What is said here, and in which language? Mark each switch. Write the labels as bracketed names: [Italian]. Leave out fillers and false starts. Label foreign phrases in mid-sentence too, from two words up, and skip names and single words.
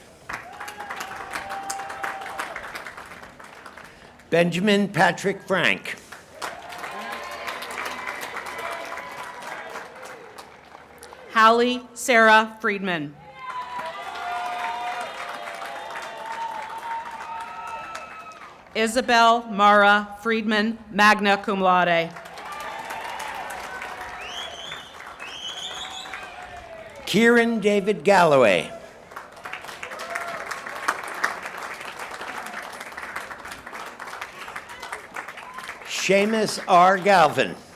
[English] Benjamin Patrick Frank. Hallie Sarah Friedman. Isabel Mara Friedman, [Latin] magna cum laude. [English] Kieran David Galloway. Seamus R. Galvin.